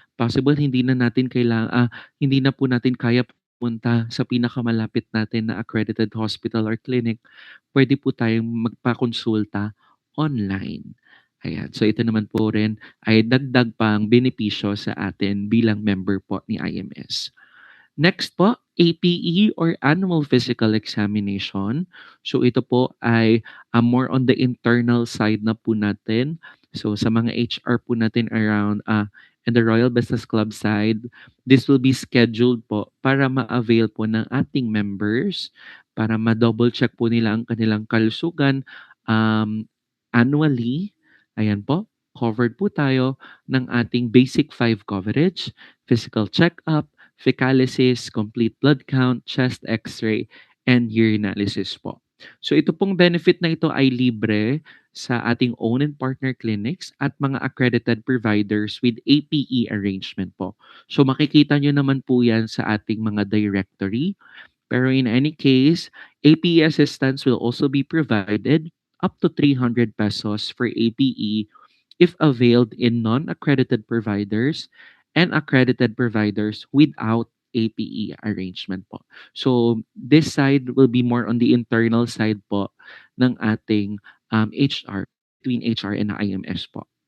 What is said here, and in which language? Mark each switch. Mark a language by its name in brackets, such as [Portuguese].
[Filipino] Possible hindi na po natin kaya pumunta sa pinakamalapit natin na [English] accredited hospital or clinic. [Filipino] Pwede po tayong magpakonsulta online. Ayan. So, ito naman po rin ay dagdag pang benepisyo sa atin bilang member po ni IMS. [English] Next po, APE or Annual Physical Examination. [Filipino] So ito po ay [English] more on the internal side [Filipino] na po natin. So sa mga HR po natin around in the Royal Business Club side, [English] this will be scheduled [Filipino] po para ma-avail po ng ating members para ma-double check po nila ang kanilang kalusugan annually. Ayan po, covered po tayo ng ating [English] basic 5 coverage, physical check-up, fecalysis, complete blood count, chest x-ray, and urinalysis po. [Filipino] So ito pong benefit na ito ay libre sa ating [English] own and partner clinics [Filipino] at mga accredited providers [English] with APE arrangement [Filipino] po. So makikita nyo naman po yan sa ating mga directory. [English] Pero in any case, APE assistance will also be provided up to 300 pesos for APE if availed in non-accredited providers and accredited providers without APE arrangement po. So this side will be more on the internal side po ng ating HR, between HR and IMS po.